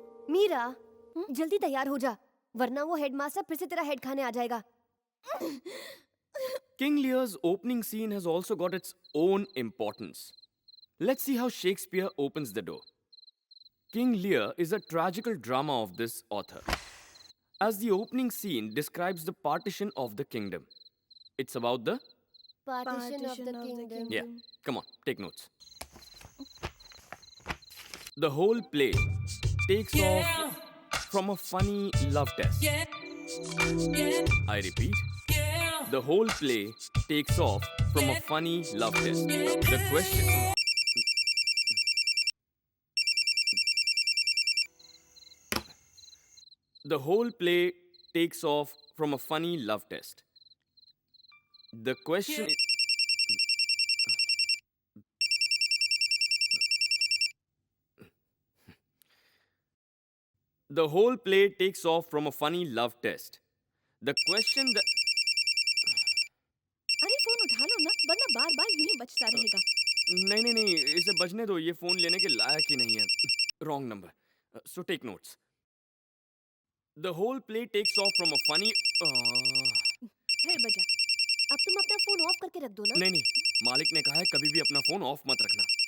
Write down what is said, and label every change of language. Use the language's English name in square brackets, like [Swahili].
[Hindi] मीरा, जल्दी तैयार हो जा, वरना वो हेडमास्टर फिर से तेरा हेड खाने आ जाएगा। [English] King Lear's opening scene has also got its own importance. Let's see how Shakespeare opens the door. King Lear is a tragical drama of this author. As the opening scene describes the partition of the kingdom. It's about the... Partition of the kingdom. Yeah, come on, take notes. The whole play takes off from a funny love test. I repeat, the whole play takes off from a funny love test. The question... The whole play takes off from a funny love test. The question is... The whole play takes off from a funny love test. The question that... [Hindi] अरे phone उठा लो ना, वरना बार बार यूं ही बजता रहेगा। नहीं, इसे बजने दो, ये फोन लेने के लायक ही नहीं है। [English] Wrong number. So take notes. The whole play takes off from a funny... [Hindi] फिर बजा। अब तुम अपना फोन ऑफ करके रख दो ना। नहीं, मालिक ने कहा है कभी भी अपना फोन ऑफ मत रखना।